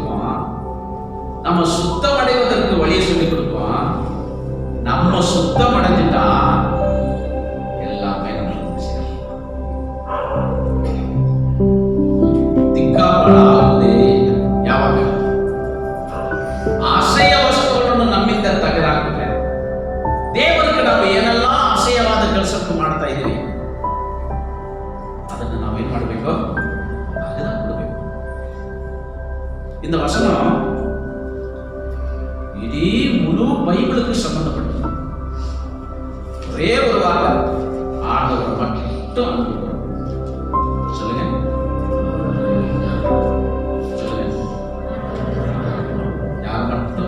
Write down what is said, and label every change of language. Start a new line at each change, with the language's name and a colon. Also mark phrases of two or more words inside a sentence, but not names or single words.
Tamil: நம்ம சுத்தம் அடைவதற்கு வழியை சொல்லிக் கொடுப்போம். நம்ம சுத்தம் அடைஞ்சிட்டா எல்லாமே நம்மளுக்கு திக்காப்படாது. யாவாங்க அசைய
Kannada: ವಸ್ತುಗಳನ್ನು ನಮ್ಮಿಂದ ತೆಗೆದಾಕ್ಬಿಟ್ರೆ ದೇವರಿಗೆ ನಾವು ಏನೆಲ್ಲ ಅಸಹ್ಯವಾದ ಕೆಲಸಕ್ಕೆ ಮಾಡ್ತಾ ಇದ್ದೀವಿ ಅದನ್ನು ನಾವೇನ್ ಮಾಡಬೇಕು? ತೆಗೆದಾಕ್ಬಿಡ್ಬೇಕು.
Tamil: இந்த வசனம் இಡೀ முழு பைபிளுக்கு சம்பந்தப்பட்டது. ஒரே ஒரு வார்த்தை, ஆண்டவர் மட்டும் அனுப்புவார். சொல்லுங்க, சொல்லுங்க, யார் மட்டும்?